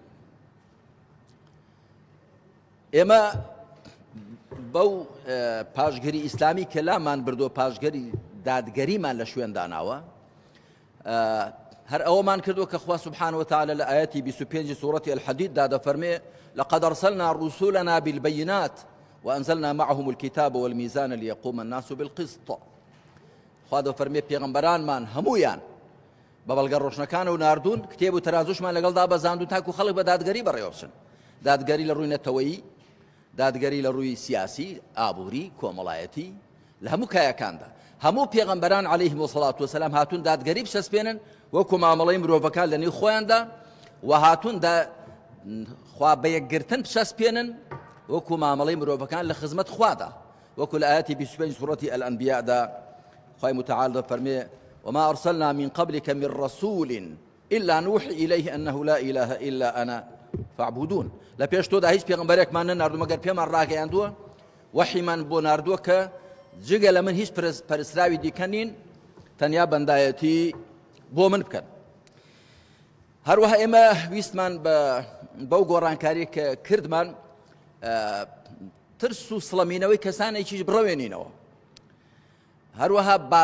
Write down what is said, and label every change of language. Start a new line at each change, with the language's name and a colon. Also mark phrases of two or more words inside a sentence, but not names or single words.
Central Kurdish: ئێمە بەو پاشگەری ئیسلامی کە لامان بردۆ پاشگەری دادگەریمان لە شوێن داناوە هەر ئەوەمان کردووە کە خوا
Arabic: سبحانه وتعالى
Central Kurdish: لە ئاەتی 25 سوورەتی الحەدیددا دەفەرمێ
Arabic: لقد أرسلنا رسولنا بالبينات وأنزلنا معهم الكتاب والميزان ليقوم الناس بالقسط
Central Kurdish: خوا دەفەرمێ پێغەمبەرانمان هەموویان بە بەڵگە ڕۆشنەکان و ناردوون کتێب و تەرازوشمان لەگەڵدا بەزاندون تاکو خەڵک بە دادگەری بەڕێوەچن دادگەری لە ڕووی نەتەوەیی دادگەری لە ڕووی سیاسی ئابووری کۆمەڵایەتی لە هەموو کایەکاندا هەموو پێغەمبەران
Arabic: عەلەیهیم وسەڵات وسەلام
Central Kurdish: هاتوون دادگەری بچەسپێنن وەکو مامەڵەی مرۆڤەکان لە نێو خۆیاندا و هاتوون خوا بە یەکگرتن بچەسپێنن وەکو مامەڵەی مرۆڤەکان لە خزمەت خوادا وەکو لە ئاەتی 25 سوورەتی الأنبیاءدا خوای متعال دەفەرمێ
Arabic: وما أرسلنا من قبلك من رسول إلا نوحي إليه أنه لا إله إلا أنا فاعبدون
Central Kurdish: لە پێش تۆدا هیچ پێغەمبەرێکمان نەناردووە مەگەر پێمان ڕاگەیاندووە وەحیمان بۆ ناردووە کە جگە لە من هیچ پەرستراوی دیکە نین تەنیا بەندایەتی بۆ من بکەن هەروەها ئێمە ویستمان بەو گۆڕانکاری کە کردمان ترس و سڵەمینەوەی کەسانێکیش بڕەوێنینەوە هەروەها